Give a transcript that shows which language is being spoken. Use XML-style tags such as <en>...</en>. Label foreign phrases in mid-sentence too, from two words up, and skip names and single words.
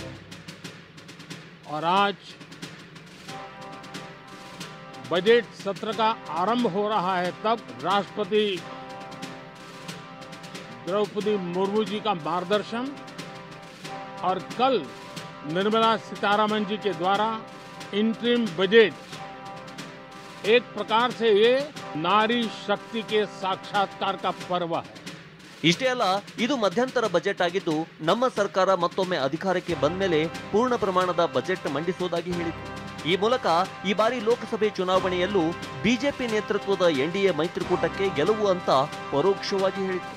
<hi>और आज बजट सत्र का आरंभ हो रहा है, तब राष्ट्रपति द्रौपदी मुर्मू जी का मार्गदर्शन और कल निर्मला सीतारामन जी के द्वारा इंटरिम बजट, एक प्रकार से ये नारी शक्ति के साक्षात्कार का पर्व है।</hi> <kn>ಇಷ್ಟೇ ಅಲ್ಲ, ಇದು ಮಧ್ಯಂತರ ಬಜೆಟ್ ಆಗಿದ್ದು ನಮ್ಮ ಸರ್ಕಾರ ಮತ್ತೊಮ್ಮೆ ಅಧಿಕಾರಕ್ಕೆ ಬಂದ ಮೇಲೆ ಪೂರ್ಣ ಪ್ರಮಾಣದ ಬಜೆಟ್ ಮಂಡಿಸುವುದಾಗಿ ಹೇಳಿತು. ಈ ಮೂಲಕ ಈ ಬಾರಿ ಲೋಕಸಭೆ ಚುನಾವಣೆಯಲ್ಲೂ ಬಿಜೆಪಿ ನೇತೃತ್ವದ ಎನ್ಡಿಎ ಮೈತ್ರಿಕೂಟಕ್ಕೆ ಗೆಲುವು ಅಂತ ಪರೋಕ್ಷವಾಗಿ ಹೇಳಿತು.</kn>